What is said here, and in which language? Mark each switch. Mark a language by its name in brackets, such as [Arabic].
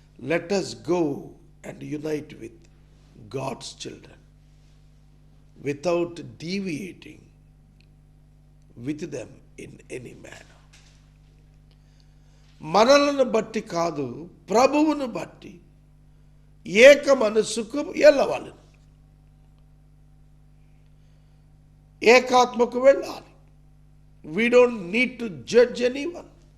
[English] Let us go and unite with God's children without deviating with them in any manner. [Telugu] మనలను బట్టి కాదు, ప్రభువును బట్టి ఏక మనస్సుకు వెళ్ళవాలి, ఏకాత్మకు వెళ్ళాలి. [English] We don't need to judge anyone.